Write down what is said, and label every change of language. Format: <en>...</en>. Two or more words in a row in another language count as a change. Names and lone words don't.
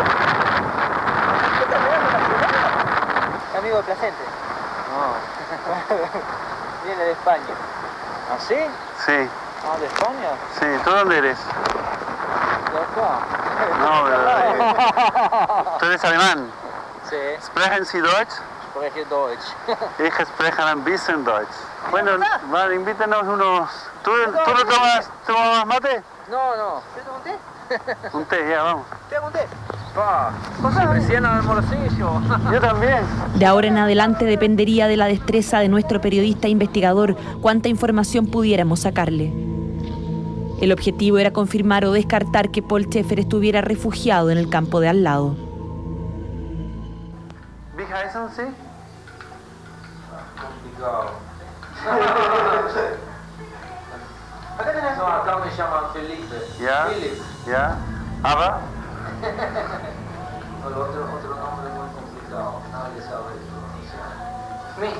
<es>¿Qué estás mirando la ciudad? Amigo de Placente. No. Viene de España. ¿Ah, sí? Sí. Ah, ¿de España? Sí. ¿Tú dónde eres? De acá. No, pero... ¿Tú eres alemán? Sí.</es> <de>¿Sprechen Sie Deutsch? Spreche Deutsch. Ich spreche ein bisschen Deutsch.</de> <es>Bueno, vale, invítanos unos... ¿Tú no tomas mate? No. ¿Te tomo un té? Un té, ya, vamos. ¿Te hago un té? Recién al morcillo. Yo también. De ahora en adelante dependería de la destreza de nuestro periodista investigador cuánta información pudiéramos sacarle. El objetivo era confirmar o descartar que Paul Schaeffer estuviera refugiado en el campo de al lado.</es> <de>Wie heißen Sie?</de> <es>Complicado. Acá tenés. No, acá me llaman Felipe. Ya. Philip. Ya. Aber? Otro nombre muy complicado. Nadie sabe eso. ¿Mi?</es>